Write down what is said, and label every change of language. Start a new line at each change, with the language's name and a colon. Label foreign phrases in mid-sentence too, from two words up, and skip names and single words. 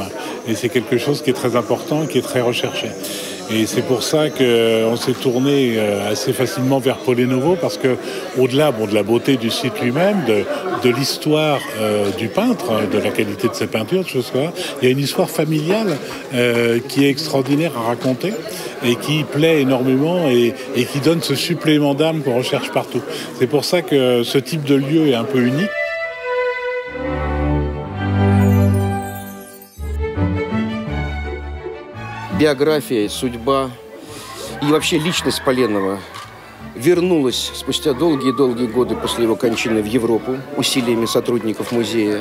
French: Et c'est quelque chose qui est très important et qui est très recherché. Et c'est pour ça qu'on s'est tourné assez facilement vers Pole-Novo, parce que au-delà de la beauté du site lui-même, de l'histoire du peintre, de la qualité de ses peintures, de choses comme ça, il y a une histoire familiale qui est extraordinaire à raconter et qui plaît énormément et qui donne ce supplément d'âme qu'on recherche partout. C'est pour ça que ce type de lieu est un peu unique.
Russian: Биография, судьба и вообще личность Поленова вернулась спустя долгие-долгие годы после его кончины в Европу усилиями сотрудников музея.